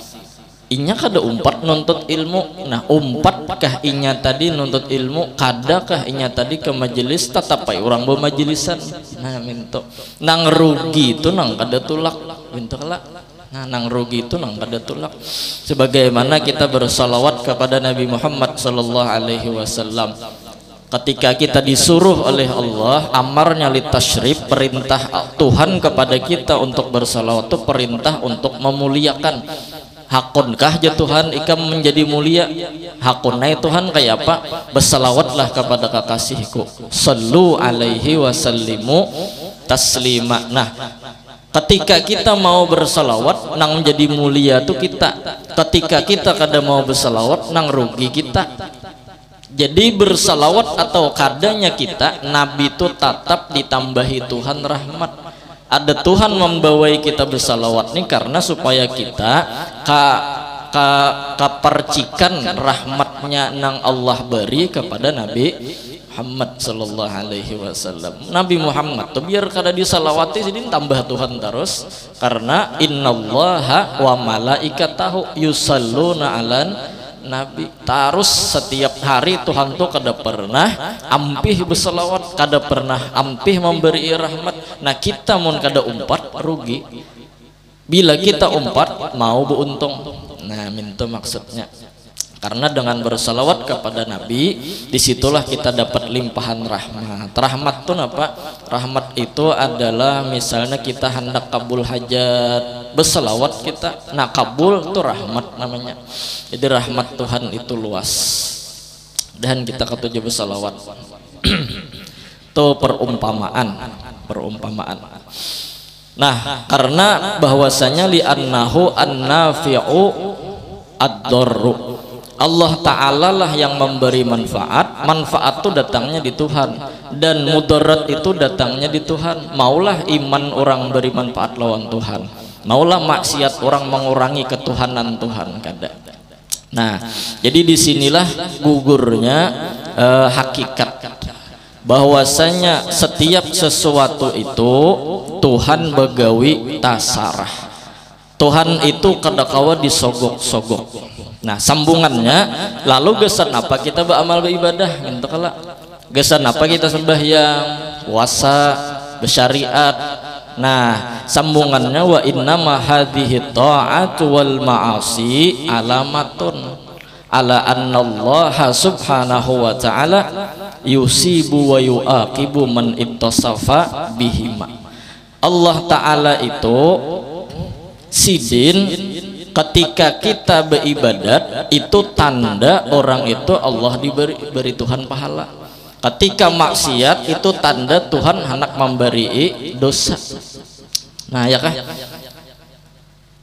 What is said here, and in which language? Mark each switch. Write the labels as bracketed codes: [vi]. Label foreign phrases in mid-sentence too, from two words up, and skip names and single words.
[bjn] Inya kada umpat nuntut ilmu. Nah umpatkah inya tadi nuntut ilmu, kadakah inya tadi ke majelis, tetapai orang bermajelisan. Nah minto nang rugi itu nang kada tulak, minto kala. Nah nang rugi itu nang kada tulak. Sebagaimana kita bersalawat kepada Nabi Muhammad [ar] صلى الله عليه وسلم, [bjn] ketika kita disuruh oleh Allah, amarnya litasyrif, perintah Tuhan kepada kita untuk bersalawat itu perintah untuk memuliakan. Hakunkah ya Tuhan ikam menjadi mulia? Hakunai Tuhan kayak apa? Bersalawatlah kepada kekasihku, [ar] صلوا عليه وسلموا تسليما. [bjn] Nah ketika kita mau bersalawat nang menjadi mulia tuh kita, ketika kita kada mau bersalawat nang rugi kita. Jadi bersalawat atau kadanya kita, Nabi itu tetap ditambahi Tuhan rahmat. Ada Tuhan membawai kita bersalawat nih karena supaya kita kapercikan rahmatnya nang Allah beri kepada Nabi Muhammad [ar] صلى الله عليه وسلم. [bjn] Nabi Muhammad tuh biar kada disalawati jadi tambah Tuhan terus, karena [ar] إن الله وملائكته يصلون على النبي. [bjn] Terus setiap hari Tuhan tuh kada pernah ampih berselawat, kada pernah ampih memberi rahmat. Nah kita mun kada umpat rugi, bila kita umpat mau beruntung. Nah minta maksudnya, karena dengan bersalawat kepada Nabi disitulah kita dapat limpahan rahmat. Rahmat tuh apa? Rahmat itu adalah misalnya kita hendak kabul hajat, bersalawat kita, nah kabul tuh rahmat namanya. Jadi rahmat Tuhan itu luas, dan kita ketujuh bersalawat. Itu perumpamaan. Nah karena bahwasanya [ar] لأنه النافع الضار, [bjn] Allah Ta'ala lah yang memberi manfaat. Manfaat itu datangnya di Tuhan, dan mudarat itu datangnya di Tuhan. Maulah iman orang beri manfaat lawan Tuhan, maulah maksiat orang mengurangi ketuhanan Tuhan kada. Nah jadi disinilah gugurnya hakikat bahwasanya setiap sesuatu itu Tuhan begawi tasarah. Tuhan itu kadakawa disogok-sogok. Nah sambungannya, lalu gesan apa kita beramal beribadah? Gesan apa kita sembahyang, puasa, bersyariat? Nah sambungannya, [ar] وإنما هذه الطاعات والمعاصي علامة على أن الله سبحانه وتعالى يثيب ويعاقب من اتصف بهما. [bjn] Allah Ta'ala itu sidin ketika kita beribadat itu tanda orang itu Allah diberi Tuhan pahala. Ketika maksiat itu tanda Tuhan hendak memberi dosa. Nah ya kah?